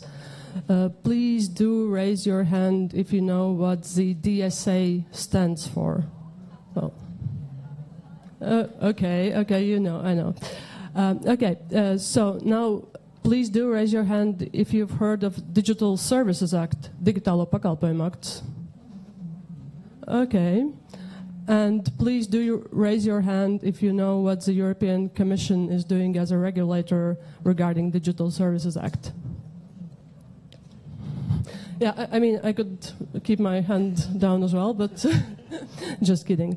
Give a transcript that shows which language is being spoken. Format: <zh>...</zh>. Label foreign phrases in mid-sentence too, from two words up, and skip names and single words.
<en>Please do raise your hand if you know what the DSA stands for. Well, okay, you know, I know. So now please do raise your hand if you've heard of Digital Services Act,</en> <lv>Digitālo pakalpojumu akts.</lv> <en>Okay. And please do raise your hand if you know what the European Commission is doing as a regulator regarding Digital Services Act. Yeah, I mean, I could keep my hand down as well, but just kidding.</en>